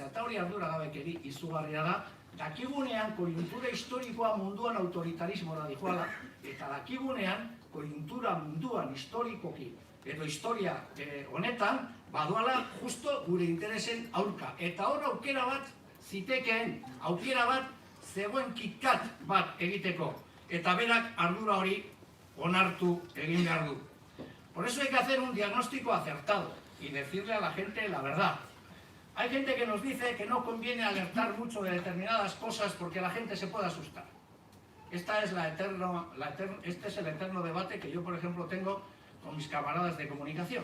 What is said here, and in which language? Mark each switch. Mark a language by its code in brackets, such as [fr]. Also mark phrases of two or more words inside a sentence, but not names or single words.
[eu] Eta hori ardura gabekeri izugarria da, dakigunean konjuntura historikoa munduan autoritarismora dijoala, eta dakigunean konjuntura munduan historikoki, edo historia honetan, badoala justo gure interesen aurka. Eta hor aukera bat zitekeen, aukera bat zegoen kitkat bat egiteko. Eta berak ardura hori onartu egin behar du. [es] Por eso hay que hacer un diagnóstico acertado y decirle a la gente la verdad. Hay gente que nos dice que no conviene alertar mucho de determinadas cosas porque la gente se puede asustar. Este es el eterno debate que yo, por ejemplo, tengo con mis camaradas de comunicación.